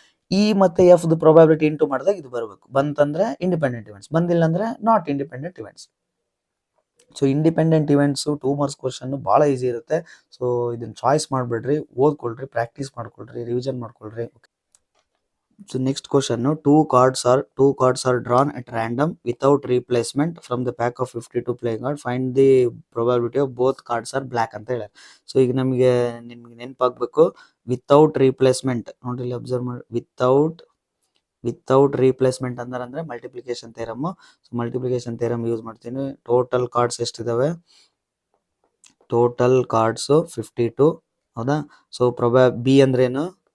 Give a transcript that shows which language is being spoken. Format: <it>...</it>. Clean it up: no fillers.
<kn>E ಮತ್ತೆ F probability into ಮಾಡಿದಾಗ ಇದು ಬರಬೇಕು. ಬಂತಂದ್ರೆ ಇಂಡಿಪೆಂಡೆಂಟ್ ಇವೆಂಟ್ಸ್, ಬಂದಿಲ್ಲ ಅಂದ್ರೆ not independent events. So independent events 2 marks question ಬಹಳ ಈಸಿ ಇರುತ್ತೆ. ಸೊ ಇದನ್ನ ಚಾಯ್ಸ್ ಮಾಡ್ಬಿಡ್ರಿ, ಓದ್ಕೊಳ್ರಿ, ಪ್ರಾಕ್ಟೀಸ್ ಮಾಡ್ಕೊಳ್ರಿ, ರಿವಿಷನ್ ಮಾಡ್ಕೊಳ್ರಿ.</kn> <en>So next question, no, two cards are drawn at random without replacement from the pack of 52 playing card. Find the probability of both cards are black</en> <kn>ಅಂತ ಹೇಳಿ. So ಈಗ ನಿಮಗೆ ನೆನಪಾಗಬೇಕು without replacement ನೋಡಿ, ಇಲ್ಲಿ observe ಮಾಡಿ, without replacement ಅಂದ್ರೆ multiplication theorem. So multiplication theorem use ಮಾಡ್ತೀನಿ. Total cards ಎಷ್ಟಿದಾವೆ? Total cards 52, ಹೌದಾ? ಸೊ ಬಿ ಅಂದ್ರೇನು?</kn>